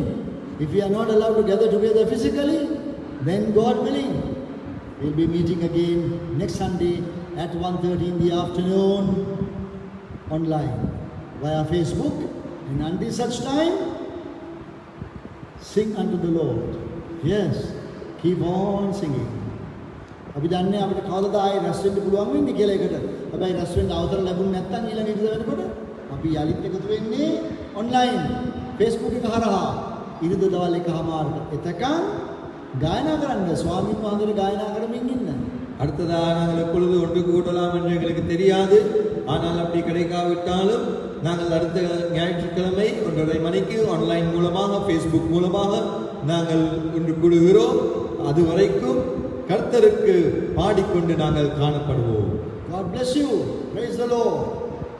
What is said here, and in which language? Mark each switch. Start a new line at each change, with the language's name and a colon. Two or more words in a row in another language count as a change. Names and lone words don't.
English: If we are not allowed to gather together physically, then God willing, we'll be meeting again next Sunday at 1:30 in the afternoon online via Facebook. And until such time, sing unto the Lord. Yes, keep on singing.
Sinhala: අපි දන්නේ අපිට කවදාද ආයේ රැස් වෙන්න පුළුවන් වෙන්නේ කියලා එකට. හැබැයි රැස් වෙන්න අවසර ලැබුණ නැත්නම් ඊළඟ ඉරිදා වෙනකොට අපි යලිත් එකතු වෙන්නේ online Facebook එක හරහා ඉරිදා දවල් 1:00ට. එතකන් ගායනා කරන්න ස්වාමීන් වහන්සේට ගායනා කරමින් ඉන්න.
Tamil: அடுத்ததாக நாங்கள் எப்பொழுது ஒன்று கூடலாம் என்று எங்களுக்கு தெரியாது. ஆனால் அப்படி கிடைக்காவிட்டாலும் நாங்கள் அடுத்த ஞாயிற்றுக்கிழமை 1:30 மணிக்கு ஆன்லைன் மூலமாக ஃபேஸ்புக் மூலமாக நாங்கள் ஒன்று கூடுகிறோம். அதுவரைக்கும் கர்த்தருக்கு பாடிக்கொண்டு நாங்கள் காணப்படுவோம்.
English: God bless you. Praise the Lord.